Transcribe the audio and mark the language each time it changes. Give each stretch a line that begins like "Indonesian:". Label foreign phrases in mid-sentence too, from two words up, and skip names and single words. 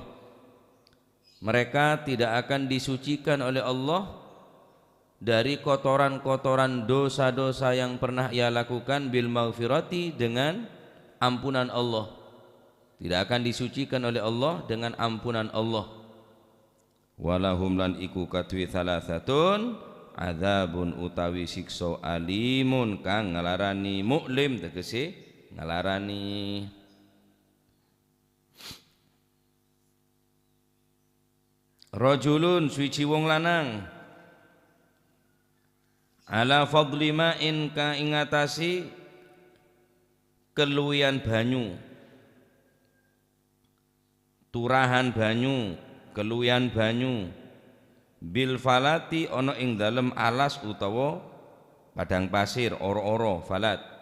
Indonesian: Mereka tidak akan disucikan oleh Allah dari kotoran-kotoran dosa-dosa yang pernah ia lakukan,
Arabic: bil maghfirati,
Indonesian: dengan ampunan Allah. Tidak akan disucikan oleh Allah dengan ampunan Allah.
Javanese: Walahum, lan iku kadwi salasatun, adzabun utawi siksa, alimun kang ngelarani, muklim tegese ngelarani. Rajulun, suci wong lanang,
Arabic: ala fadli ma'in,
Javanese: ka ingatasi keluwian banyu, turahan banyu, keluwian banyu,
Arabic: bil falati,
Javanese: ana ing dalem alas utawa padang pasir, ora-ora falat.